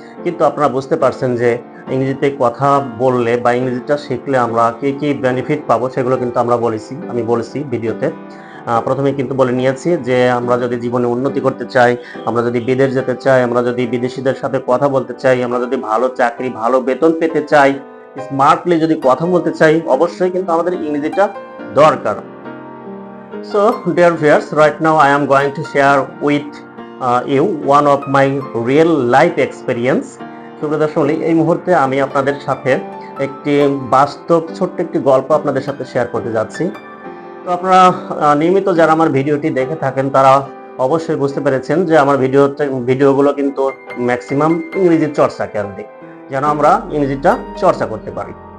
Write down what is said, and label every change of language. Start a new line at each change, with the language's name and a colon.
Bangla: কিন্তু আপনারা বুঝতে পারছেন যে ইংরেজিতে কথা বললে বা ইংরেজিটা শিখলে আমরা কি বেনিফিট পাবো সেগুলো কিন্তু আমি বলেছি ভিডিওতে। প্রথমে কিন্তু বলে নিয়েছি যে আমরা যদি জীবনে উন্নতি করতে চাই, আমরা যদি বিদেশ যেতে চাই, আমরা যদি বিদেশিদের সাথে কথা বলতে চাই, আমরা যদি ভালো চাকরি, ভালো বেতন পেতে চাই, স্মার্টলি যদি কথা বলতে চাই, অবশ্যই কিন্তু আমাদের ইংরেজিটা দরকার।
English: So dear viewers, right now I am going to share with you one of my real life experience.
Bangla: সুপ্রিয় দর্শক মণ্ডলী, এই মুহূর্তে আমি আপনাদের সাথে একটি বাস্তব ছোট্ট একটি গল্প আপনাদের সাথে শেয়ার করতে যাচ্ছি। তো আপনারা নিয়মিত যারা আমার ভিডিওটি দেখে থাকেন তারা অবশ্যই বুঝতে পেরেছেন যে আমার ভিডিওগুলো কিন্তু ম্যাক্সিমাম ইংরেজি চর্চা কেন্দ্রিক, যেন আমরা ইংরেজিটা চর্চা করতে পারি।